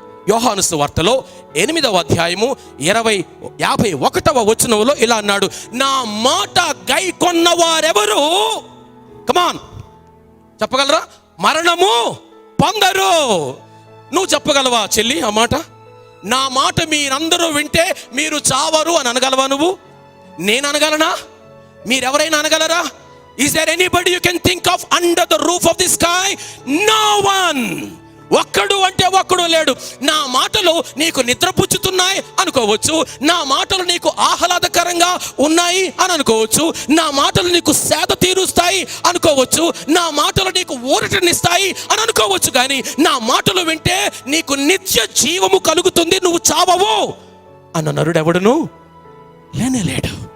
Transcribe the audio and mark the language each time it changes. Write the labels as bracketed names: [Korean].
[Telugu] యోహాను సువార్తలో 8వ అధ్యాయము 51వ వచనంలో ఇలా అన్నాడు, నా మాట గైకొన్న వారెవరు, కమాన్ చెప్పగలరా? మరణము పొందరు. నువ్వు చెప్పగలవా చెల్లి ఆ మాట? నా మాట మీరందరూ వింటే మీరు చావరు అని అనగలవా నువ్వు? నేను అనగలనా? మీరెవరైనా అనగలరా? [English] Is there anybody you can think of under the roof of the sky? No one. [Telugu] ఒక్కడు అంటే ఒక్కడు లేడు. నా మాటలు నీకు నిద్రపుచ్చుతున్నాయి అనుకోవచ్చు, నా మాటలు నీకు ఆహ్లాదకరంగా ఉన్నాయి అని అనుకోవచ్చు, నా మాటలు నీకు సేద తీరుస్తాయి అనుకోవచ్చు, నా మాటలు నీకు ఊరటనిస్తాయి అని అనుకోవచ్చు, కానీ నా మాటలు వింటే నీకు నిత్య జీవము కలుగుతుంది, నువ్వు చావవు అన్న నరుడెవడును లేనేలేడు.